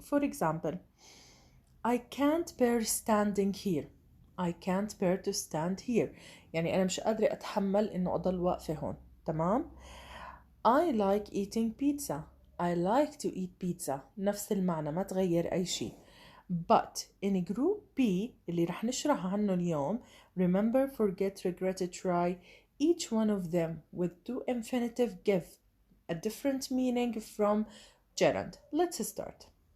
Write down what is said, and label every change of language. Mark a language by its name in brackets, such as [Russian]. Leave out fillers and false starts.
[English] For example, I can't bear standing here. I can't bear to stand here. [Arabic] يعني أنا مش قادرة أتحمل إنه أضل واقفة هون. تمام؟ [English] I like eating pizza. I like to eat pizza. [Arabic] نفس المعنى, ما تغير أي شيء. [English] But in group B [Arabic] اللي رح نشرح عنه اليوم, [English] remember, forget, regret, try, each one of them with to infinitive give a different meaning from gerund. Let's start.